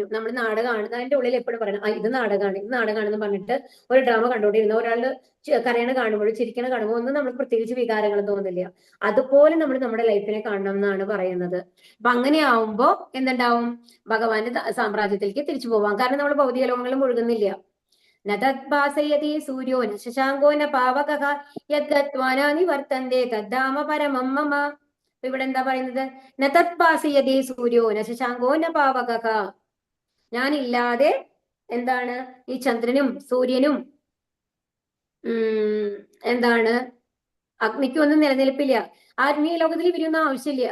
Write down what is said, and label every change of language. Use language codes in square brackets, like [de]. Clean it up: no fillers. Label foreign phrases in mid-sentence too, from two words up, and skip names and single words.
[ml] നമ്മൾ നാടകമാണ്, അതിന്റെ ഉള്ളിൽ എപ്പോഴും പറയണം ഇത് നാടകമാണെന്ന് പറഞ്ഞിട്ട് ഒരു ഡ്രാമ കണ്ടുകൊണ്ടിരുന്ന ഒരാള് കരയണ കാണുമ്പോഴും ചിരിക്കണ കാണുമ്പോൾ ഒന്നും നമുക്ക് പ്രത്യേകിച്ച് വികാരങ്ങളും തോന്നില്ല. അതുപോലെ നമ്മൾ നമ്മുടെ ലൈഫിനെ കാണണം എന്നാണ് പറയുന്നത്. അപ്പൊ അങ്ങനെ ആവുമ്പോ എന്തുണ്ടാവും? ഭഗവാന്റെ സാമ്രാജ്യത്തിലേക്ക് തിരിച്ചു പോവാം. കാരണം നമ്മൾ ഭൗതിക ലോകങ്ങളിൽ മുഴുകുന്നില്ല. [sa] നതദ്ഭാസയതി സൂര്യോ ന ശശാങ്കോ ന പാവകഃ യദ്ഗത്വാ നിവർത്തന്തേ തദ്ധാമ പരമം മമ. [ml] ഇവിടെ എന്താ പറയുന്നത്? [sa] നതദ്ഭാസയതി സൂര്യോ ന ശശാങ്കോ ന പാവകഃ. [ml] ഞാനില്ലാതെ എന്താണ് ഈ ചന്ദ്രനും സൂര്യനും എന്താണ് അഗ്നിക്കും ഒന്നും നിലനിൽപ്പില്ല. ആത്മീയ ലോകത്തിൽ ഇവരൊന്നും ആവശ്യമില്ല.